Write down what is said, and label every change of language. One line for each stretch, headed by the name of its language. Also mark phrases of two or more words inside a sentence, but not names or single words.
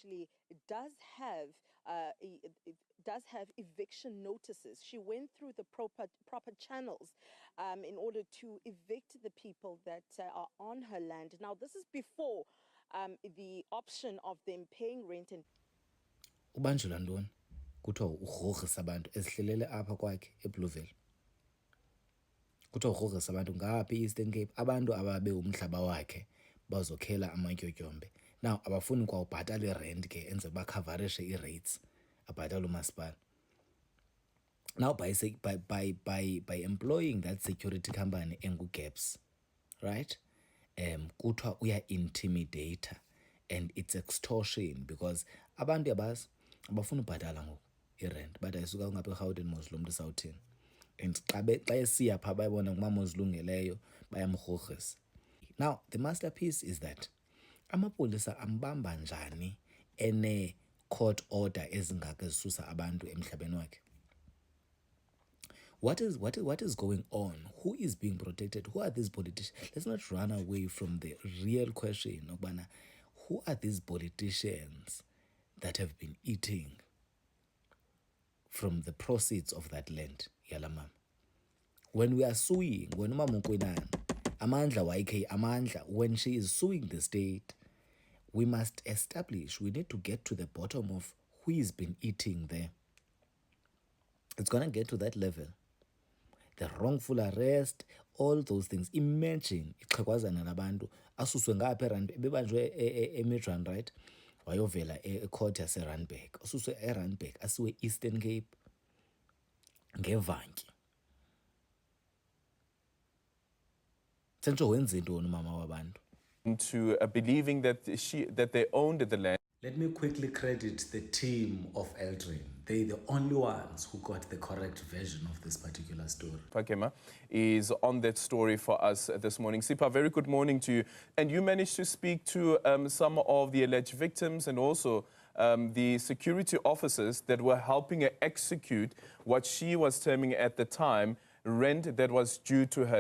English: Kwinana actually does have does have eviction notices. She went through the proper channels in order to evict the people that are on her land. Now, this is before the option of them paying rent and
Xhosa: ubanjelwa ntoni kuthiwa ugrogrisa abantu ezihlelele apha kwakhe eBlueville. Kuthiwa ugrogrisa abantu ngapha e-Eastern Cape, abantu ababe umhlaba wakhe bazokhela amatyotyombe. Now abafuni kwa ubhatala irent ke enze bakhavarishe ii-rates abhatala umasipala.
English: Now by employing that security company engu-Gaps, right?
Xhosa: Kuthiwa uya-intimidator
English: and it's extortion because
Xhosa: abantu yabazi abafuna ubhatala ngoku irent but ayisuka ngapha eRhawutini mos lo mntu esawuthini, and xa esiya phaa bayibona ngumama ozilungeleyo bayamgrogrisa.
English: Now the masterpiece is that
Xhosa: amapolisa ambamba njani ene-court order ezingaka ezisusa abantu emhlabeni wakhe.
English: What is going on? Who is being protected? Who are these politicians? Let's not run away from the real question. Who are these politicians that have been eating from the proceeds of that land?
Xhosa: Yala mama.
English: When we are suing, when Mama Kwinana,
Xhosa: Amandla Yakhe Amandla,
English: when she is suing the state, we must establish, we need to get to the bottom of who has been eating there. It's going to get to that level. The wrongful arrest, all those things.
Xhosa: Imagine ixhekwazana labantu asuswe ngapha eRandburg, bebanjwe eMidrand, right? Wayovela ecourt yaseRandburg, asuswe eRandburg asiwe Eastern Cape ngevantyi. Sentsho wenze ntoni mama wabantu?
English: To believing that they owned the land. Let me quickly credit the team of Eldrin. They're the only ones who got the correct version of this particular story. Pakema is on that story for us this morning. Sipa, very good morning to you. And you managed to speak to some of the alleged victims and also the security officers that were helping her execute what she was terming at the time rent that was due to her.